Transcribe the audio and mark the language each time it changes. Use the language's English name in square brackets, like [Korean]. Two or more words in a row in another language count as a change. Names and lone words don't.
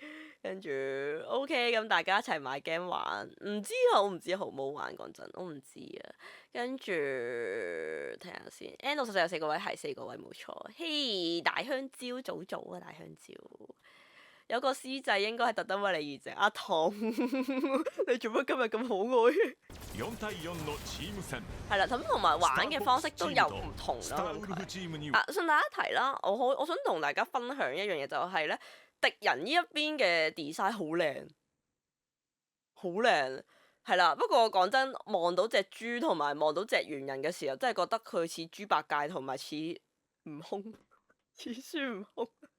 [Cantonese] 跟住 OK， 咁大家一齊買 game 玩，唔知好唔好玩，講真，我唔知啊。跟住睇下先 ，N64 有4個位，係4個位冇錯。嘿，大香蕉早啊，大香蕉。有個師仔應該係特登為你而整，阿唐，你做乜今日咁可愛 [Japanese] 4対4のチーム戦。 [Cantonese] 係啦，咁同埋玩嘅方式都有唔同啦。順帶一提啦，我想同大家分享一樣嘢，就係咧，敵人呢一邊嘅 design 好靚， 係啦，不過講真，望到隻豬同埋望到隻猿人嘅時候，真係覺得佢似豬八戒同埋似悟空，似孫悟空。